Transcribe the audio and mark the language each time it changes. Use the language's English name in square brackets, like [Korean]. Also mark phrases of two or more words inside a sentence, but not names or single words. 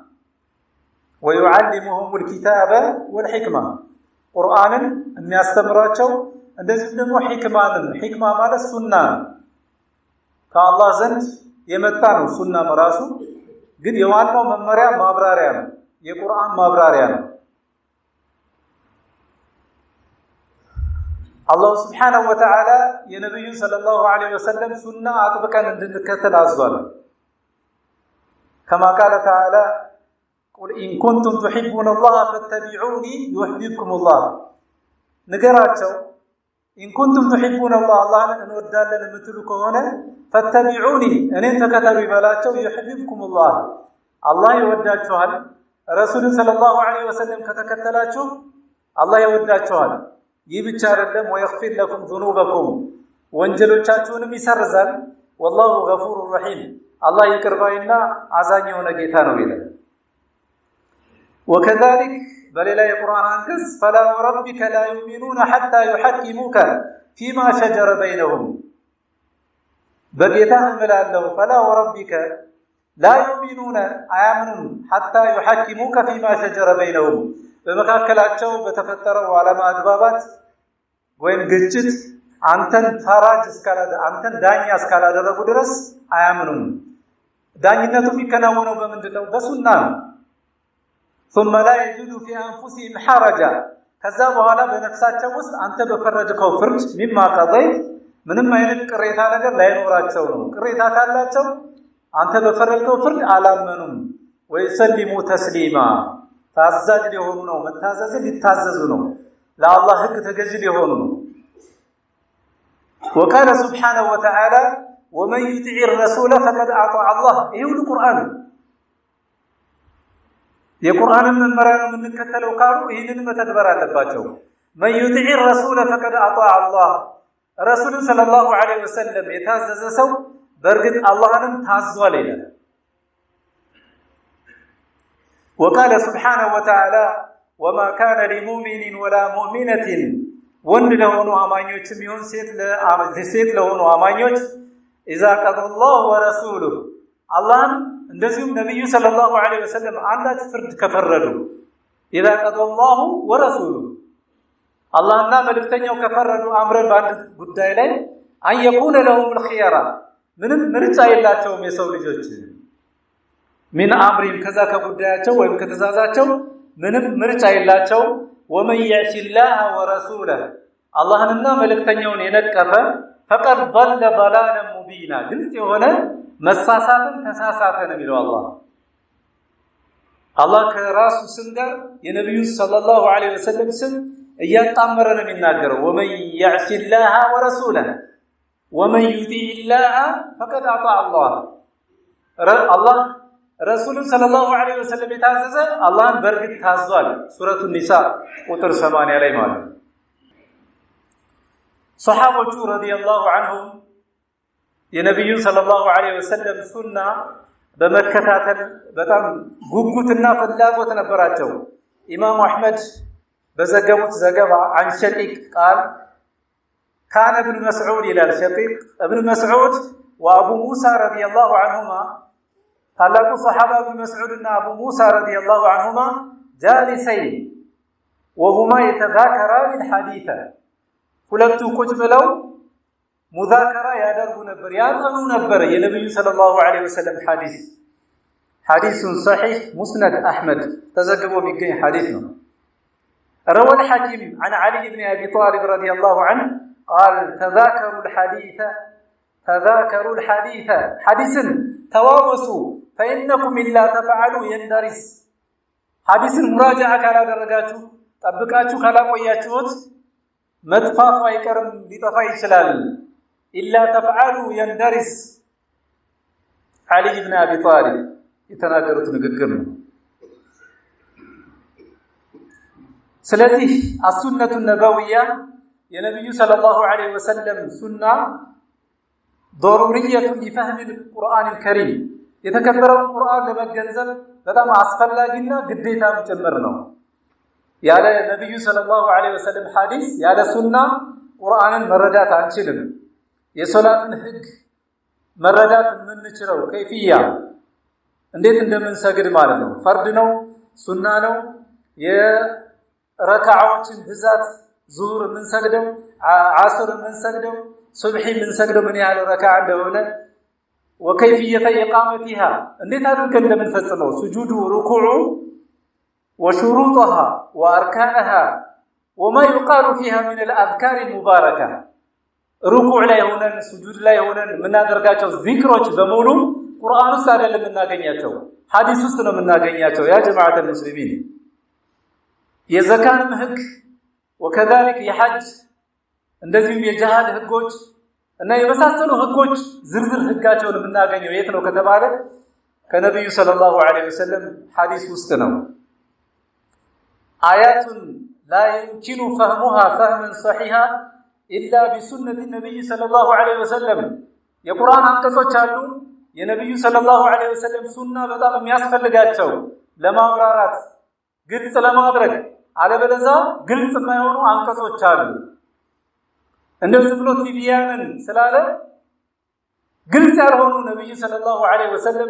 [Arabic] ويعلمهم الكتاب والحكمة [Amharic] ቁርአንን የሚያስተምራቸው እንደዚህም ደግሞ ሂክማንን ሂክማ ማለት ሱና ከአላህ ዘንድ የመጣ ነው። ሱና መራሱ ግን የዋናው መመሪያ ማብራሪያ ነው፣ የቁርአን ማብራሪያ ነው። አላህ [Arabic] سبحانه وتعالى [Amharic] የነብዩ [Arabic] صلى الله عليه وسلم [Amharic] ሱና አጥብቀን እንድንከተል አዟል። [Arabic] كما قال تعالى قل إن كنتم تحبون الله فاتبعوني يحببكم الله ንገራቸው إن كنتم تحبون الله الله [Amharic] እንወዳለን የምትሉ ከሆነ فاتبعوني እኔን ተከተሉ ይበላቸው [Arabic] يحببكم الله [Amharic] አላህ ይወዳችኋል። ረሱል [Arabic] صلى الله عليه وسلم [Amharic] ከተከተላችሁ አላህ ይወዳችኋል። ይህ ብቻ አይደለም [Arabic] ويغفر لكم ذنوبكم [Amharic] ወንጀሎቻችሁንም ይሰርዛል። [Arabic] والله غفور رحيم [Amharic] አላህ ይቅር ባይና አዛኝ የሆነ ጌታ ነው ይላል። وكذلك በሌላ የቁርአን አንቀጽ [Arabic] فلا وربك لا يؤمنون حتى يحكموك فيما شجر بينهم [Amharic] በጌታ እምላለሁ [Arabic] فلا وربك لا يؤمنون [Amharic] አያምኑም [Arabic] حتى يحكموك فيما شجر بينهم [Amharic] በመካከላቸው በተፈጠረው አለመግባባት ወይም ግጭት አንተን ፈራጅ አንተን ዳኛ እስካላደረጉ ድረስ አያምኑም። ዳኝነቱ የሚከናወነው በምንድነው? በሱና ነው። [Arabic] ثم لا يجدوا في انفسهم حرجا [Amharic] ከዛ በኋላ በነፍሳቸው ውስጥ አንተ በፈረድከው ፍርድ [Arabic] مما قضيت [Amharic] ምንም አይነት ቅሬታ ነገር ላይኖራቸው ነው። ቅሬታ ካላቸው አንተ በፈረድከው ፍርድ አላመኑም። [Arabic] ويسلموا تسليما [Amharic] ታዛዥ ሊሆኑ ነው፣ መታዘዝ ሊታዘዙ ነው፣ ለአላህ ህግ ተገዥ ሊሆኑ ነው። [Arabic] وقال سبحانه وتعالى ومن يطع الرسول فقد اطاع الله [Amharic] ይሄው ቁርአን የቁርአንን መመሪያ ነው የምንከተለው ካሉ ይሄንን መተግበር አለባቸው። [Arabic] من يطع الرسول فقد اطاع الله [Amharic] ረሱል [Arabic] صلى الله عليه وسلم [Amharic] የታዘዘ ሰው በእርግጥ አላህንም ታዟል ይላል። [Arabic] وقال سبحانه وتعالى وما كان لمؤمن ولا مؤمنة [Amharic] ወንድ ለሆኑ አማኞችም ይሁን ሴት ለሆኑ አማኞች [Arabic] اذا قضى الله ورسوله [Amharic] አላህም እንደዚሁም ነብዩ [Arabic] صلى الله عليه وسلم [Amharic] አንዳች ፍርድ ከፈረዱ [Arabic] اذا قضى الله ورسوله [Amharic] አላህና መልእክተኛው ከፈረዱ አምረን በአንድ ጉዳይ ላይ አን [Arabic] يكون لهم الخيار [Amharic] ምንም ምርጫ የላቸውም የሰው ልጆች ምን አምሪም ከዛ ከጉዳያቸው ወይም ከተዛዛቸው ምንም ምርጫ የላቸው [Arabic] ومن يعص الله ورسوله [Amharic] አላህንና መልእክተኛውን የነቀፈ [Arabic] فقد ضل ضلالا مبينا [Amharic] ግልጽ የሆነ መሳሳትን ተሳሳተ ነው የሚለው አላህ ከራሱ ስም ጋር የነብዩ [Arabic] صلى الله عليه وسلم [Amharic] ስም እያጣመረ ነው የሚናገረው [Arabic] ومن يعص الله ورسوله ومن يطيع الله فقد اطاع الله الله رسول صلى الله عليه وسلم [Amharic] የታዘዘ አላህን በርግጥ ታዟል ሱረቱ ኒሳ ቁጥር 80 ላይ ማለት ሱሐቦቹ [Arabic] رضي الله عنهم [Amharic] የነብዩ [Arabic] صلى الله عليه وسلم [Amharic] ሱና በመከታተል በጣም ጉጉትና ፍላጎት ነበራቸው ኢማም አህመድ በዘገቡት ዘገባ [Arabic] عن شقيق قال كان ابن مسعود الى شقيق ابن مسعود وابو موسى رضي الله عنهما ታላቁ [Amharic] ሱሐባ ابن مسعود እና አቡ ሙሳ [Arabic] رضي الله عنهما جالسين وهما يتذاكران الحديث [Amharic] ሁለቱ ቁጭ ብለው ሙዛከራ ያደርጉ ነበር ያጠኑ ነበር የነብዩ [Arabic] صلى الله عليه وسلم [Amharic] ሐዲሱን [Arabic] صحيح مسند احمد [Amharic] ተዘግቦ የሚገኝ ሐዲስ ነው [Arabic] روى الحاكم عن علي بن ابي طالب رضي الله عنه قال تذاكروا الحديث حديثا تواوسوا فإنكم إلا تفعلوا يندرس حديث مراجعة [Amharic] ካላደረጋችሁ ጠብቃችሁ ካላቆያችሁት መጥፋቱ አይቀርም ሊጠፋ ይችላል [Arabic] إلا تفعلوا يندرس علي بن أبي طالب [Amharic] የተናገሩት ንግግር ነው ስለዚህ [Arabic] السنة النبوية [Amharic] የነብዩ [Arabic] صلى الله عليه وسلم [Amharic] ሱና [Arabic] ضرورية لفهم القرآن [Amharic] الكريم የተከበረውን ቁርአን ለመገንዘብ በጣም አስፈላጊና ግዴታም ጭምር ነው ያለ ነብዩ [Arabic] صلى الله عليه وسلم [Amharic] ሐዲስ ያለ ሱና ቁርአንን መረዳት አንችልም የሶላትን ህግ መረዳት የምንችለው ከይፍያ እንዴት እንደምንሰግድ ማለት ነው ፈርድ ነው ሱና ነው የረካዓዎችን ብዛት ዙሁር የምንሰግደው ዓስር የምንሰግደው ሱብሂ የምንሰግደው ምን ያህል ረካዓ እንደሆነ [Arabic] وكيفيه اقامتها [Amharic] እንዴት አድርገን እንደምንፈጽመው [Arabic] سجود وركوع وشروطها واركانها وما يقال فيها من الاذكار المباركه [Amharic] ركوع ላይ ሆነን سجود ላይ ሆነን የምናደርጋቸው ዚክሮች በሙሉ ቁርአን ውስጥ አይደለም የምናገኛቸው ሐዲስ ውስጥ ነው የምናገኛቸው [Arabic] يا جماعة المسلمين [Amharic] የዘካን ህግ وكذلك የሐጅ እንደዚሁም የጂሃድ ህጎች እና የመሳሰሉ ህጎች ዝርዝር ህጋቸውን የምናገኘው የት ነው ከተባለ ከነብዩ [Arabic] صلى الله عليه وسلم [Amharic] ሐዲስ ውስጥ ነው አያቱን [Arabic] لا يمكن فهمها فهما صحيحا الا بسنه النبي صلى الله عليه وسلم [Amharic] የቁርአን አንቀጾች አሉ የነብዩ [Arabic] صلى الله عليه وسلم [Amharic] ሱና በጣም የሚያስፈልጋቸው ለማብራራት ግልጽ ለማድረግ አለበለዚያ ግልጽ የማይሆኑ አንቀጾች አሉ እንደዚህ ብሎ ቲቢያንን ስላለ ግልጽ ያልሆኑ ነብዩ [Arabic] صلى الله عليه وسلم